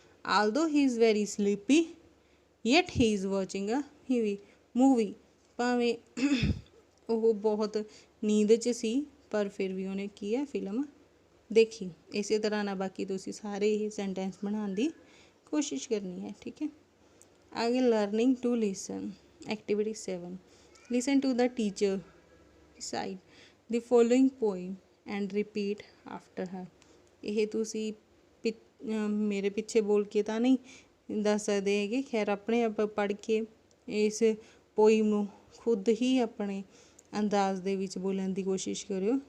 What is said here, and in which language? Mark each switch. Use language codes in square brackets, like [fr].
[en] although he is very sleepy, yet he is watching a movie, [pa] ਭਾਵੇਂ ਉਹ ਬਹੁਤ ਨੀਂਦ 'ਚ ਸੀ ਪਰ ਫਿਰ ਵੀ ਉਹਨੇ ਕੀ ਹੈ? ਫਿਲਮ ਦੇਖੀ। ਇਸੇ ਤਰ੍ਹਾਂ ਨਾਲ ਬਾਕੀ ਤੁਸੀਂ ਸਾਰੇ ਇਹ ਸੈਂਟੈਂਸ ਬਣਾਉਣ ਦੀ ਕੋਸ਼ਿਸ਼ ਕਰਨੀ ਹੈ, ਠੀਕ ਹੈ। [en] आगे learning to listen activity 7 listen to the teacher recite the following poem and repeat after her. [pa] ਇਹ ਤੁਸੀਂ ਮੇਰੇ ਪਿੱਛੇ ਬੋਲ ਕੇ ਤਾਂ ਨਹੀਂ ਦੱਸ ਸਕਦੇ ਹੈਗੇ, ਖੈਰ ਆਪਣੇ ਆਪ ਪੜ੍ਹ ਕੇ ਇਸ ਪੋਇਮ ਨੂੰ ਖੁਦ ਹੀ ਆਪਣੇ ਅੰਦਾਜ਼ ਦੇ ਵਿੱਚ ਬੋਲਣ ਦੀ ਕੋਸ਼ਿਸ਼ ਕਰਿਓ।